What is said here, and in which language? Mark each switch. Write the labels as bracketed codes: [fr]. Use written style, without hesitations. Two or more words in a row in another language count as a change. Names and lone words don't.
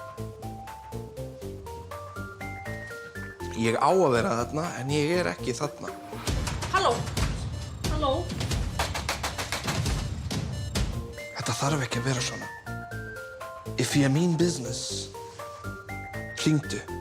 [is] Ég á að vera þarna, en ég er ekki þarna. Halló? Halló? Þetta þarf ekki að vera svona. [en] If you mean business, [is] hringdu.